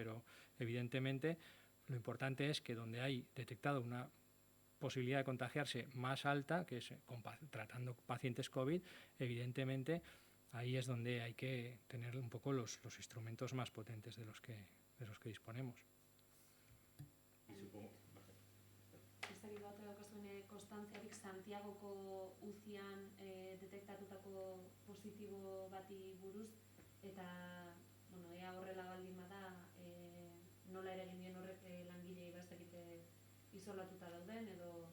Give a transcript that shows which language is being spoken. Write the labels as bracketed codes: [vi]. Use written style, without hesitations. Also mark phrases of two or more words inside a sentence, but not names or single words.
[es] Pero evidentemente lo importante es que donde hay detectado una posibilidad de contagiarse más alta, que es tratando pacientes COVID, evidentemente ahí es donde hay que tener un poco los instrumentos más potentes de los que disponemos. Y supongo... [eu] Ez dakit bat daukazuen konstantziarik Santiagoko UCIan detektatutako positibo bati buruz, eta bueno, ea horrela baldin bada nola eragin dien horrek langileei ez dakite isolatuta dauden edo...